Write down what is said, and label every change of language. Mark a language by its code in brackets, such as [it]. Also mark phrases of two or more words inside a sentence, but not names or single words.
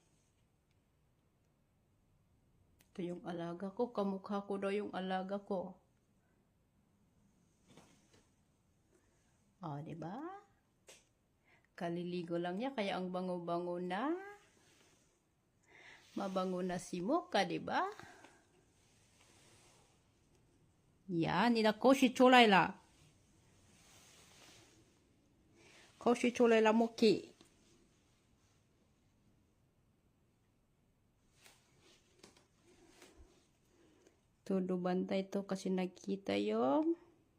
[tl] Ito yung alaga ko. Kamukha ko daw yung alaga ko. Oh, diba? Kaliligo lang niya, kaya ang bango-bango na. Mabango na si Mocha, diba? [zh] Ja, 你的口水出来了。口水出来了 [tl] ，Moki。Todo bantay to kasi nakita yung